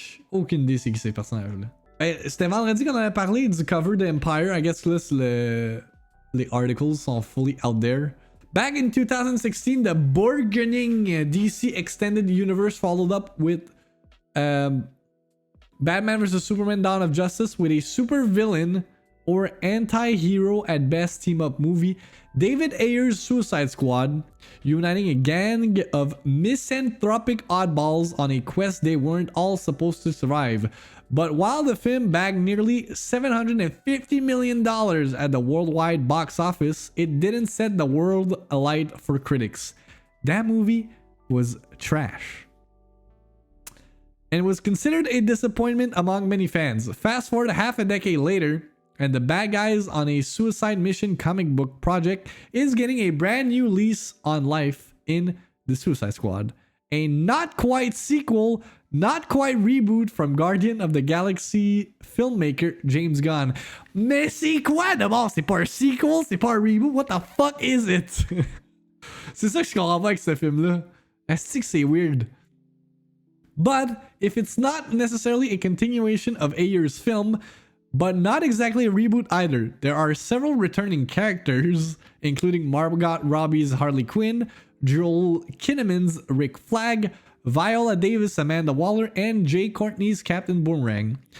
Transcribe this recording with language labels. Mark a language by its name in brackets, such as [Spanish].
[French] Aucune idée c'est qui ces personnages-là. C'était vendredi qu'on avait parlé du cover de Empire. I guess que là, les articles sont [English] fully out there. Back in 2016, the burgeoning DC Extended Universe followed up with Batman vs. Superman Dawn of Justice with a super villain or anti-hero at best team-up movie, David Ayer's Suicide Squad, uniting a gang of misanthropic oddballs on a quest they weren't all supposed to survive. But while the film bagged nearly $750 million at the worldwide box office, it didn't set the world alight for critics. That movie was trash. And was considered a disappointment among many fans. Fast forward half a decade later, and the bad guys on a suicide mission comic book project is getting a brand new lease on life in the Suicide Squad. A not quite sequel, not quite reboot from Guardian of the Galaxy filmmaker James Gunn. [French] Mais c'est quoi d'abord? C'est pas un sequel, c'est pas un reboot, [English] what the fuck is it? [French] C'est ça que je comprends pas avec ce film-là. Est-ce que c'est weird? [English] But if it's not necessarily a continuation of Ayer's film, but not exactly a reboot either, there are several returning characters, including Margot Robbie's Harley Quinn, Joel Kinnaman's Rick Flag, Viola Davis, Amanda Waller, and Jay Courtney's Captain Boomerang.